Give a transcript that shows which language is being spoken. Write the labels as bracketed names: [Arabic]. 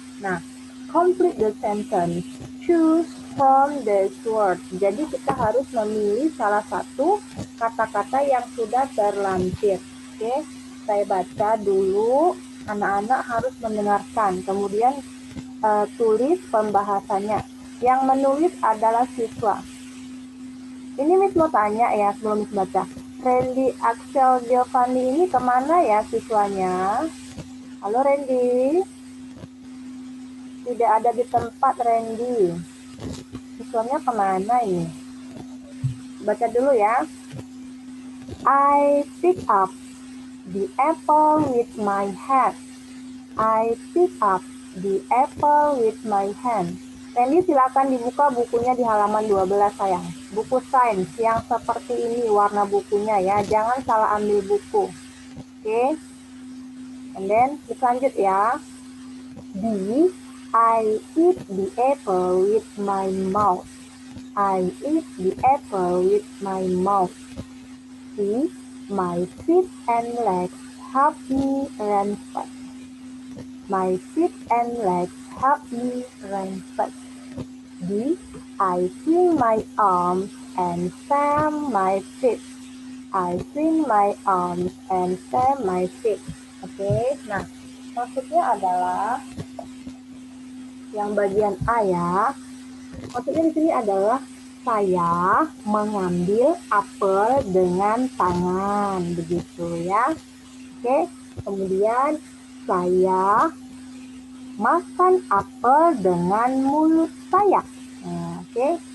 [English] Nah, complete the sentence. Choose from the word. [Indonesian] Jadi kita harus memilih salah satu kata-kata yang sudah terlampir. Oke, saya baca dulu. Anak-anak harus mendengarkan. Kemudian tulis pembahasannya. Yang menulis adalah siswa. Ini Miss mau tanya ya sebelum Miss baca. Randy, Axel, Giovanni ini kemana ya siswanya? Halo Randy. Tidak ada di tempat Randy. Siswanya kemana ini? Baca dulu ya. [English] I pick up the apple with my hand. I pick up the apple with my hand. [Indonesian] Randy silakan dibuka bukunya di halaman 12 sayang. Buku sains yang seperti ini warna bukunya ya. Jangan salah ambil buku. Oke. [English] And then [Indonesian] lanjut ya. B. [English] I eat the apple with my mouth. I eat the apple with my mouth. C. My feet and legs help me run fast. My feet and legs help me run fast. D. I swing my arms and stamp my feet. I swing my arms and stamp my feet. [Indonesian] Oke, nah maksudnya adalah yang bagian A ya. Maksudnya di sini adalah saya mengambil apel dengan tangan, begitu ya. Oke, kemudian saya makan apel dengan mulut saya. Nah, oke.